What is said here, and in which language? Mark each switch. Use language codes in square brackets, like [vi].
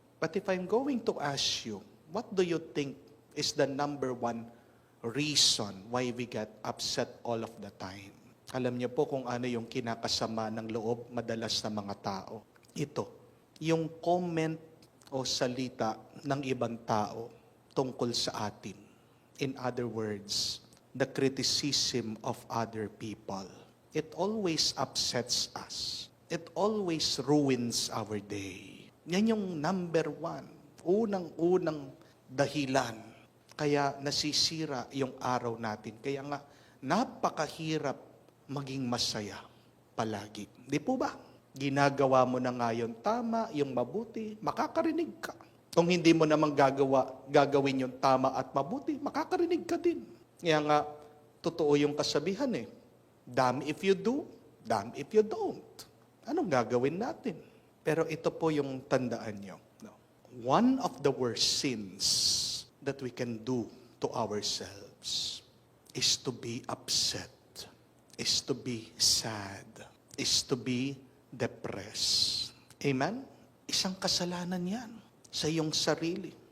[en] But if I'm going to ask you, what do you think is the number one reason why we get upset all of the time? [tl] Alam niyo po kung ano yung kinakasama ng loob madalas ng mga tao. Ito, yung comment o salita ng ibang tao tungkol sa atin. [en] In other words, the criticism of other people. It always upsets us. It always ruins our day. [tl] Yan yung number one, unang-unang dahilan. Kaya nasisira yung araw natin. Kaya nga, napakahirap maging masaya palagi. Di po ba? Ginagawa mo na nga yung tama, yung mabuti, makakarinig ka. Kung hindi mo naman gagawin yung tama at mabuti, makakarinig ka din. Kaya nga, totoo yung kasabihan eh. [en] Damn if you do, damn if you don't. [tl] Anong gagawin natin? Pero ito po yung tandaan nyo. No? [en] One of the worst sins that we can do to ourselves is to be upset, is to be sad, is to be depressed. Amen? [tl] Isang kasalanan yan sa iyong sarili.